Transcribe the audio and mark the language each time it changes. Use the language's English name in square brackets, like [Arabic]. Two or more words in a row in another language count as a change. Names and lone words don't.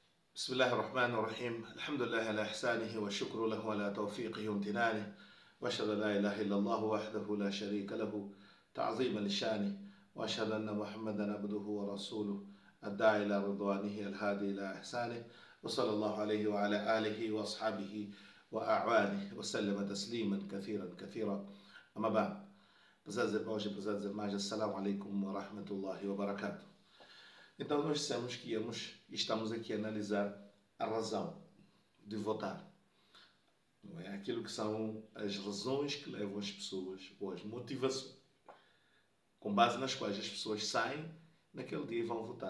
[Arabic] بسم الله الرحمن الرحيم الحمد لله على إحسانه والشكر له على توفيقه وامتنانه وأشهد أن لا إله إلا الله وحده لا شريك له تعظيما لشانه وأشهد أن محمدا عبده ورسوله الداعي إلى رضوانه الهادي إلى إحسانه وصلى الله عليه وعلى آله وأصحابه وأعوانه وسلم تسليما كثيرا كثيرا. أما بعد, [Portuguese] pesados irmãos e pesadas irmãs, [Arabic] السلام عليكم ورحمة الله وبركاته. [Portuguese] Então nós dissemos que íamos e estamos aqui a analisar a razão de votar. Não é? Aquilo que são as razões que levam as pessoas, ou as motivações, com base nas quais as pessoas saem naquele dia e vão votar.